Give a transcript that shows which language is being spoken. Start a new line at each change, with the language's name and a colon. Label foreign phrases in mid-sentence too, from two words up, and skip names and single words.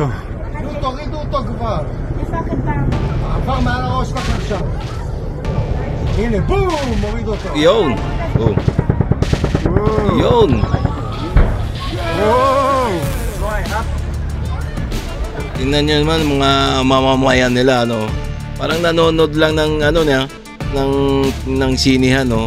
Hebrew: תורידו אותו כבר. עבר מעל הראש שלך עכשיו. הנה, בום! מוריד אותו.
Filipino: Yun! Oh. Yun! Tingnan nyo naman mga mamamayan nila, no? Parang nanonood lang ng ng sinihan, no?